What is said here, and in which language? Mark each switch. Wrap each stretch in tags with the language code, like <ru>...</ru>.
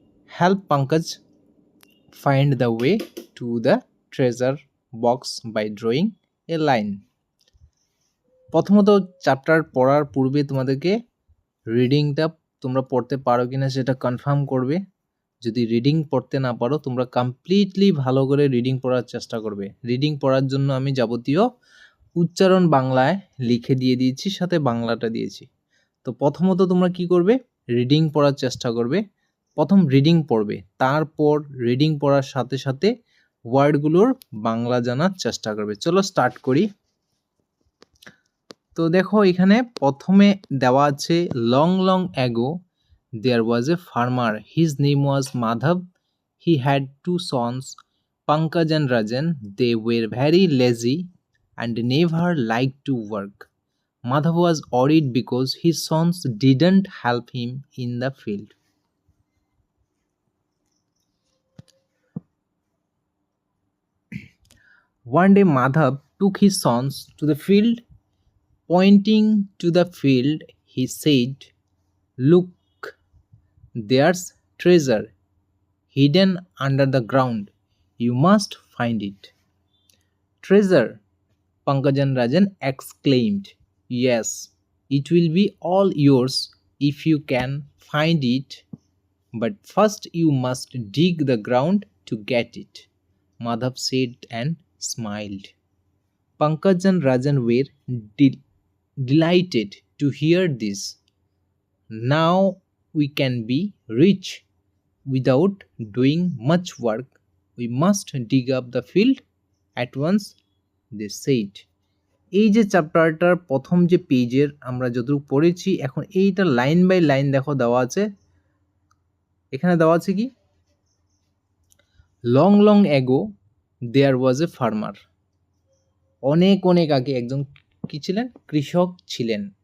<en>Help Pankaj find the way to the treasure box by drawing a line.</en> <bn>প্রথমত chapter পড়ার পূর্বে তোমাদেরকে রিডিংটা তোমরা পড়তে পারো কিনা সেটা কনফার্ম করবে। যদি রিডিং পড়তে না পারো, তোমরা কমপ্লিটলি ভালো করে রিডিং পড়ার চেষ্টা করবে। রিডিং পড়ার জন্য আমি যাবতীয় উচ্চারণ বাংলায় লিখে দিয়ে দিয়েছি, সাথে বাংলাটা দিয়েছি। তো প্রথমত তোমরা কি করবে? রিডিং পড়ার চেষ্টা করবে। প্রথম রিডিং পড়বে, তারপর রিডিং পড়ার সাথে সাথে ওয়ার্ডগুলোর বাংলা জানার চেষ্টা করবে। চলো স্টার্ট করি। তো দেখো, এখানে প্রথমে দেওয়া আছে</bn> <en>Long long ago there was a farmer, his name was Madhav, he had two sons, Pankaj and Rajan, they were very lazy and never like to work. Madhav was worried because his sons didn't help him in the field. One day Madhav took his sons to the field. Pointing to the field, he said, "Look, there's treasure hidden under the ground. You must find it." "Treasure?" Pankaj and Rajan exclaimed. "Yes, it will be all yours if you can find it. But first you must dig the ground to get it," Madhav said and smiled. Pankaj and Rajan were delighted to hear this. "Now we can be rich without doing much work. We must dig up the field at once," they said.</en> <bn>এই যে চ্যাপ্টারটার প্রথম যে পেজের আমরা যতটুকু পড়েছি, এখন এইটা লাইন বাই লাইন দেখো দেওয়া আছে। এখানে দেওয়া আছে কি,</bn> <en>Long long ago there was a farmer.</en> <bn>অনেক অনেক আগে একজন কি ছিলেন? কৃষক ছিলেন।</bn>